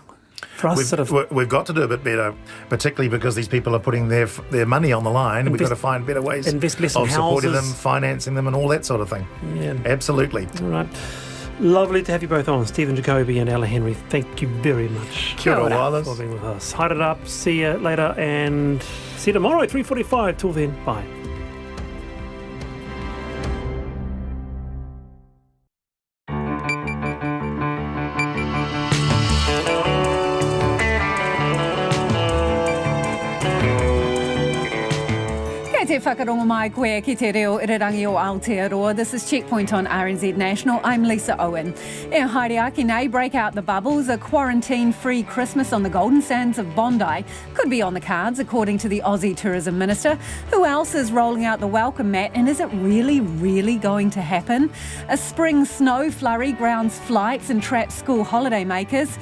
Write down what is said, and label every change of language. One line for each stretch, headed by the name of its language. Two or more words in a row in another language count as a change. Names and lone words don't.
English: For us, we've got to do a bit better, particularly because these people are putting their money on the line. We've got to find better ways of supporting them, financing them, and all that sort of thing. Yeah, absolutely. All right, lovely to have you both on, Stephen Jacoby and Ella Henry. Thank you very much.
Māori: Kia ora, Wallace.
English: For being with us. Hide it up. See you later, and see you tomorrow at 3:45. Till then, bye.
Māori: Whakarongo mai koe ki te reo irirangi o Aotearoa.
English: This is Checkpoint on RNZ National. I'm Lisa Owen.
Māori: E haere nei,
English: break out the bubbles. A quarantine-free Christmas on the Golden Sands of Bondi could be on the cards, according to the Aussie Tourism Minister. Who else is rolling out the welcome mat, and is it really, really going to happen? A spring snow flurry grounds flights and traps school holiday makers.